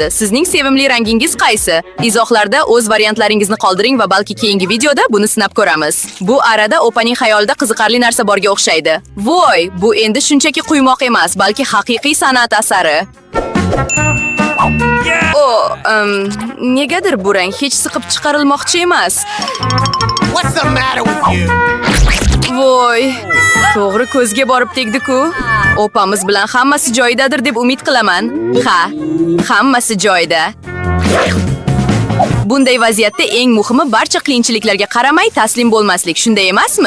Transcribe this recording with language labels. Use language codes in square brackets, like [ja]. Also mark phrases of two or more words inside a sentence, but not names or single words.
[uz] Sizning sevimli rangingiz qaysi? Izohlarda o'z variantlaringizni qoldiring va balki keyingi videoda buni sinab ko'ramiz. Bu arada Opaning xayolida qiziqarli narsa borga o'xshaydi. Voy, bu endi shunchaki quymoq emas, balki haqiqiy san'at asari. Negadir bu rang hech siqib chiqarilmoqchi emas. [en] What's the matter with you? [uz] Voy, to'g'ri ko'zga borib tegdi-ku. Opamiz bilan hammasi joyidadir deb umid qilaman. Ha, hammasi joyida. Bunday vaziyatda eng muhimi barcha qiyinchiliklarga qaramay taslim bo'lmaslik, shunday emasmi?